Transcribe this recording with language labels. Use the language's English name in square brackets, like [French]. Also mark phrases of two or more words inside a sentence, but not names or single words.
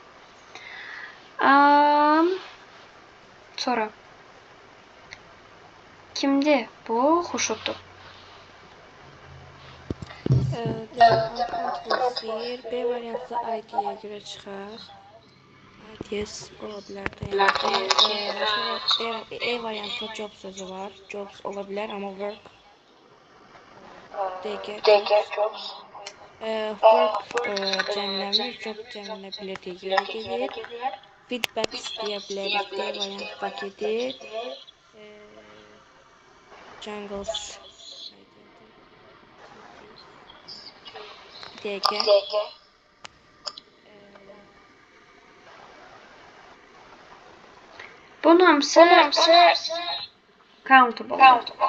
[Azerbaijani] Sonra kimdir bu? Xurşuddur. Uncountable deyir. B variantlı ID-yə görə çıxaq. IDs ola bilər dayandı. Sonra E variantlı job sözü var. Jobs ola bilər, amma work. DG jobs. Work cəmlənmir, job cəmlənə bilər deyə görə gedir. Feedbacks deyə bilərik. D variantdakidir. Jungles. DG. Bunun hamısı countable.